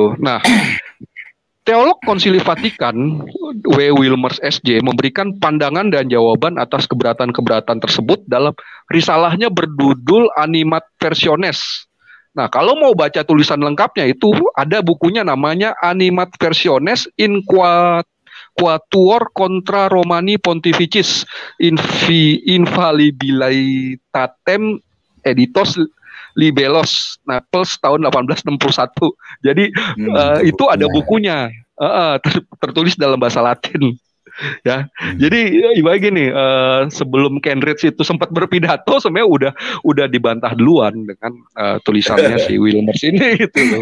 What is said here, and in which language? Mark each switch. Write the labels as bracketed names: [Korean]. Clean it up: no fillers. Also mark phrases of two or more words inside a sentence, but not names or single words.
[Indonesian] Nah, teolog Konsili Vatikan W. Wilmers SJ memberikan pandangan dan jawaban atas keberatan-keberatan tersebut dalam risalahnya berjudul Anima Versiones. Nah, kalau mau baca tulisan lengkapnya itu ada bukunya namanya Anima Versiones in Quatuor contra Romani Pontificis Infallibilitatem editos Libelos Naples tahun 1861. Jadi itu ada bukunya, tertulis dalam bahasa Latin. Ya, jadi ibarat gini, sebelum Kenrits itu sempat berpidato, sebenarnya udah dibantah duluan dengan tulisannya si Wilmers ini gitu loh.